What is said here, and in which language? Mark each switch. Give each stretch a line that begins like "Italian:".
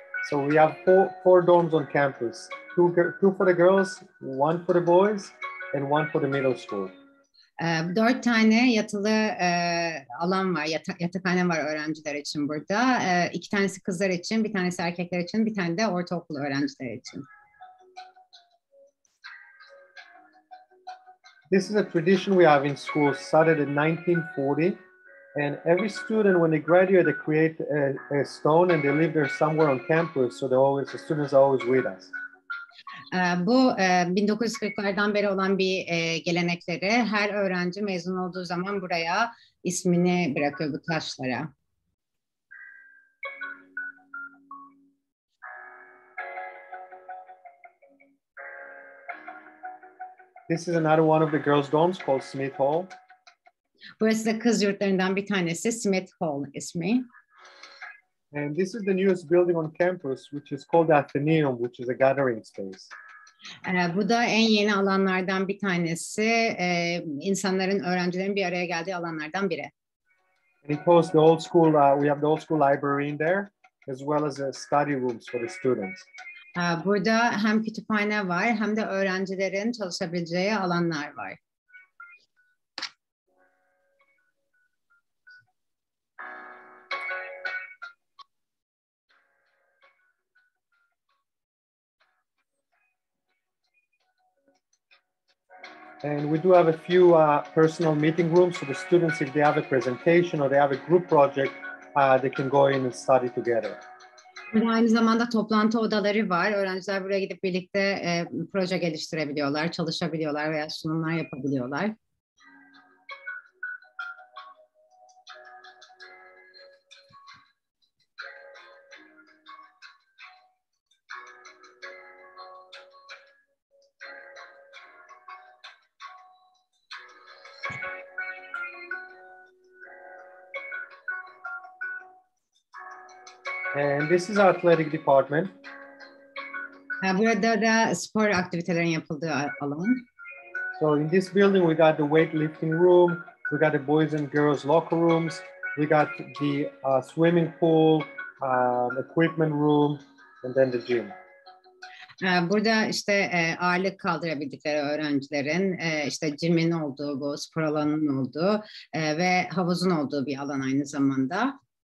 English: So we have four dorms on campus. Two for the girls, one for the boys, and one for the middle school.
Turkish: 4 tane yatılı alan var, yatakhane var öğrenciler için burada. 2 tanesi kızlar için, bir tanesi erkekler için, bir tane de ortaokul öğrenciler için.
English: This is a tradition we have in school, started in 1940. And every student, when they graduate, they create a stone and they live there somewhere on campus. So the students are always with us.
Turkish: Bu 1940'lardan beri olan bir gelenekleri. Her öğrenci mezun olduğu zaman buraya ismini bırakıyor bu taşlara.
English: This is another one of the girls' dorms called Smith Hall.
Turkish: Burası da kız yurtlarından bir tanesi, Smith Hall ismi.
English: And this is the newest building on campus, which is called the Athenaeum, which is a gathering space.
Turkish: Bu da en yeni alanlardan bir tanesi, insanların, öğrencilerin bir araya geldiği alanlardan biri.
English: And it hosts the old school, we have the old school library in there, as well as study rooms for the students.
Turkish: Burada hem kütüphane var, hem de öğrencilerin çalışabileceği alanlar var.
English: And we do have a few personal meeting rooms, so the students, if they have a presentation or they have a group project, they can go in and study together.
Turkish: Burada aynı zamanda toplantı odaları var. Öğrenciler buraya gidip birlikte proje geliştirebiliyorlar, çalışabiliyorlar veya sunumlar yapabiliyorlar.
English: And this is our athletic department.
Turkish: Burada da spor aktivitelerin yapıldığı alan.
English: So in this building, we got the weightlifting room, we got the boys and girls locker rooms, we got the swimming pool, equipment room, and then the gym.
Turkish: Burada işte ağırlık kaldırabildikleri öğrencilerin işte gym'in olduğu, bu spor alanının olduğu ve havuzun olduğu bir alan aynı zamanda.